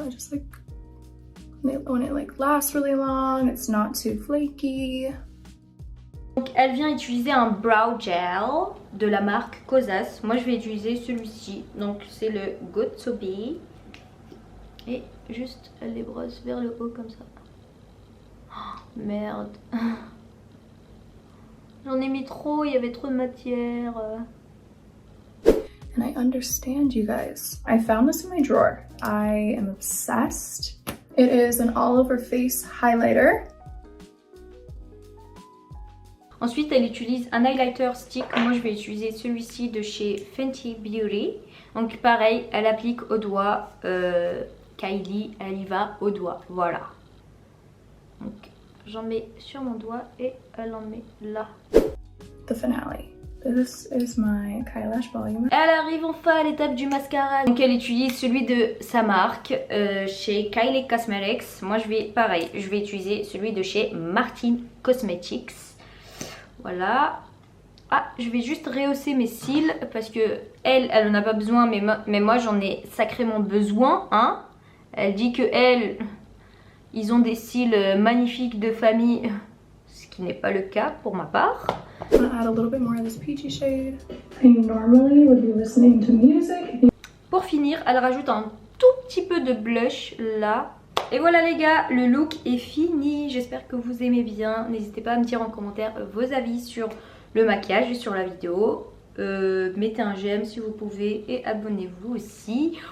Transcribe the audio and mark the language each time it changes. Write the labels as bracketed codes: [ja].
[en] I just like when it like lasts really long, it's not too flaky. [fr] Donc elle vient utiliser un brow gel de la marque Kosas. Moi je vais utiliser celui-ci. Donc c'est le Good To Be. Et juste elle les brosse vers le haut comme ça. Oh, merde. J'en ai mis trop, il y avait trop de matière. [en] And I understand you guys. I found this in my drawer. I am obsessed. It is an all over face highlighter. [fr] Ensuite, elle utilise un highlighter stick. Moi, je vais utiliser celui-ci de chez Fenty Beauty. Donc, pareil, elle applique au doigt. Kylie, elle y va au doigt. Voilà. Donc, j'en mets sur mon doigt et elle en met là. [en] The finale. This is my Kylash volume. [fr] Elle arrive enfin à l'étape du mascara. Donc, elle utilise celui de sa marque chez Kylie Cosmetics. Moi, je vais utiliser celui de chez Martin Cosmetics. Voilà. Ah, je vais juste rehausser mes cils parce que elle en a pas besoin, mais moi j'en ai sacrément besoin, hein. Elle dit que ils ont des cils magnifiques de famille, ce qui n'est pas le cas pour ma part. [en] I'm gonna add a little bit more of this peachy shade. I normally would be listening to music. [fr] Pour finir, elle rajoute un tout petit peu de blush là. Et voilà les gars, le look est fini. J'espère que vous aimez bien. N'hésitez pas à me dire en commentaire vos avis sur le maquillage et sur la vidéo. Mettez un j'aime si vous pouvez et abonnez-vous aussi.